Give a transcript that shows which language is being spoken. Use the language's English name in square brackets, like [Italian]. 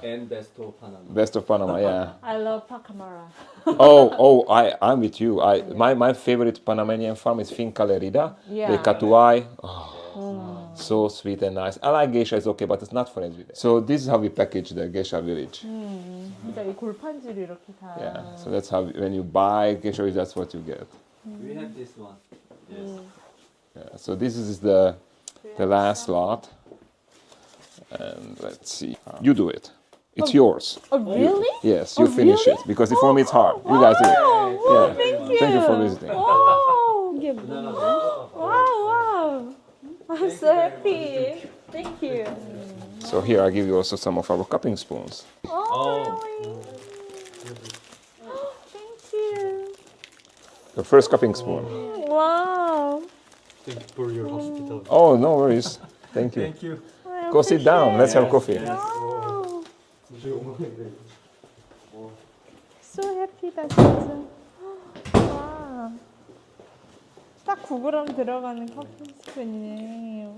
[English] And best of Panama. best of Panama. Yeah. I love Pacamara. I'm with you. My favorite Panamanian farm is Finca Sophianen. Yeah. The Catuai. Oh, so sweet and nice. I like geisha, it's okay, but it's not for every day. So this is how we package the geisha village. [Korean] 진짜 이 골판지를 이렇게 다. [English] Yeah. So that's how when you buy geisha village, that's what you get. We have this one. Yes. Yeah. So this is the last lot. And let's see. You do it. It's yours. Oh, really? Yes, you finish really? it because for me it's hard. You guys do it. Oh, thank you. Thank you for visiting. [Korean] Oh, 이게 뭐야? Wow. [English] I'm so happy. Thank you. So here I give you also some of our cupping spoons. Oh, really? Thank you. The first cupping spoon. Wow. Thank you for your hospitality. Oh, no worries. Thank you. Thank you. I Go sit down. Let's have appreciate it. Wow. So happy [Korean] 다 진짜. 와. 딱 9g 들어가는 커피 스푼이네.